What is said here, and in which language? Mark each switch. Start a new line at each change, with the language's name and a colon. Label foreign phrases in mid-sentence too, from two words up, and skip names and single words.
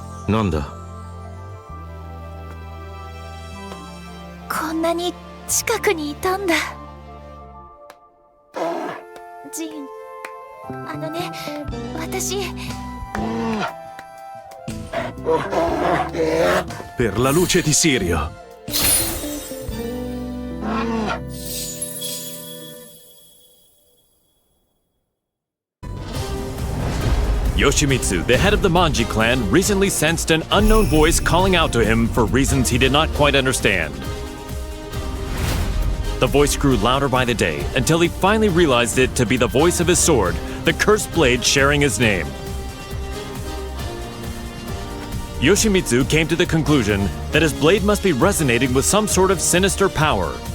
Japanese: なんだ。こんなに近くにいたんだ。ジン、あのね、私。
Italian: Per la luce di Sirio.
English: Yoshimitsu, the head of the Manji clan, recently sensed an unknown voice calling out to him for reasons he did not quite understand. The voice grew louder by the day until he finally realized it to be the voice of his sword, the cursed blade sharing his name. Yoshimitsu came to the conclusion that his blade must be resonating with some sort of sinister power.